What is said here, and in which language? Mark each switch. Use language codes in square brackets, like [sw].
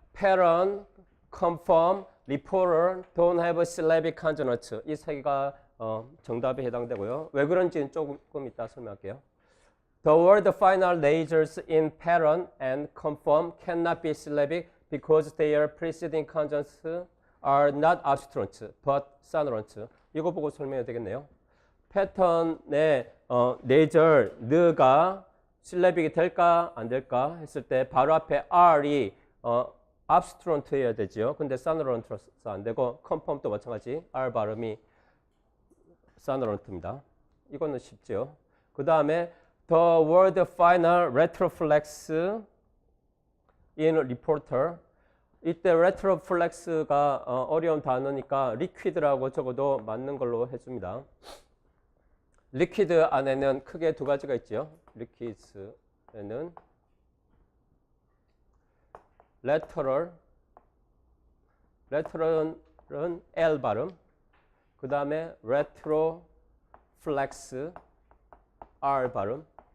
[en] Parent, confirm, reporter don't have syllabic consonants. [ko] 이 세 개가 정답에 해당되고요. 왜 그런지는 조금 이따 설명할게요. [en] The word final nasals in parent and confirm cannot be syllabic because their preceding consonants are not obstruents but sonorants. [ko] 이거 보고 설명해야 되겠네요. 패턴의 네절, 느가 실레빅이 될까 안 될까 했을 때 바로 앞에 R이 obstruent여야 되죠. 근데 sonorant로서 안 되고 confirm도 마찬가지 R 발음이 sonorant입니다. 이거는 쉽죠. 그 다음에 [en] the word final retroflex in reporter. [ko] 이때 retroflex가 어려운 단어니까 liquid라고 적어도 맞는 걸로 해줍니다. liquid 안에는 크게 두 가지가 있죠. liquids에는 lateral은 L 발음, 그 다음에 retroflex R 발음.